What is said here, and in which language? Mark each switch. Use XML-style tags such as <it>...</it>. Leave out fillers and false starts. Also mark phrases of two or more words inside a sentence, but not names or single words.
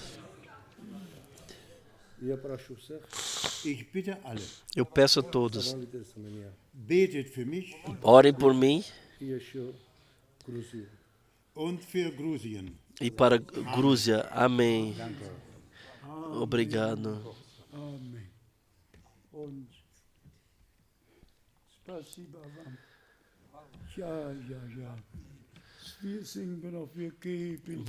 <pt>Eu peço a todos, orem por mim e para Grúzia. Amém. Obrigado.</pt> <de>Amen. Und</de> <ru>спасибо вам.</ru> <de>Ja. Wir singen noch, wir geben.</de>